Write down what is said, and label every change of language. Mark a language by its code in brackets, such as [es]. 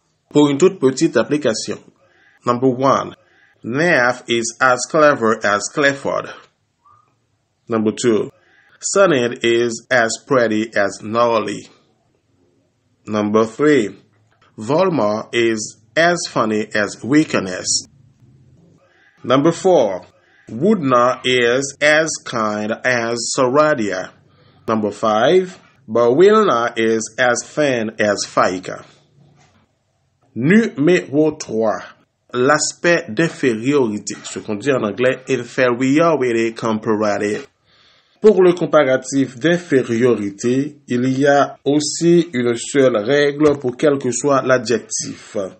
[fr] Pour une toute petite application. [en] Number 1. Neff is as clever as Clifford. Number 2. Sunit is as pretty as Nolly. Number 3. Volma is as funny as Weakness. Number 4. Woodna is as kind as Soradia. Number 5. Bawilna is as thin as Faika. [fr] Numéro 3. L'aspect d'infériorité, ce qu'on dit en anglais [en] inferiority comparative. [fr] Pour le comparatif d'infériorité, il y a aussi une seule règle pour quel que soit l'adjectif.